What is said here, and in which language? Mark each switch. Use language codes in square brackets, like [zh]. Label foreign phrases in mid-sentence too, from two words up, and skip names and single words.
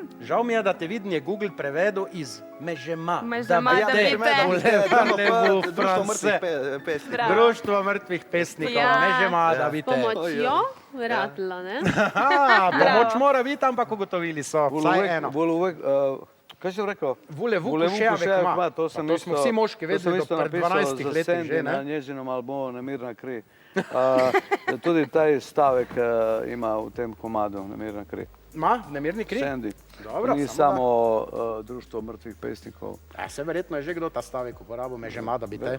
[sl] Žal mi je, da te vidim, je Google prevedel iz mežema. Mežema, da bi te. Društvo mrtvih pesnikov, Ja. mežema, da bi te. Pomočjo vratilo, ne? Aha, pomoč mora biti, ampak ugotovili so vsaj eno. Kaj si rekel? [fr] Voulez-vous coucher avec moi? [sl] To smo vsi moški vedeli do 12 letih že, na ne? [hr] njezinom albumu [sl] Nemirna kri. Tudi taj stavek ima v tem komadu Nemirna kri. Ma, nemirni kri? Sandy. Dobro, Ni samo samo društvo mrtvih pesnikov. Se verjetno je že kdo ta stavek uporabil, mežema, da bi te.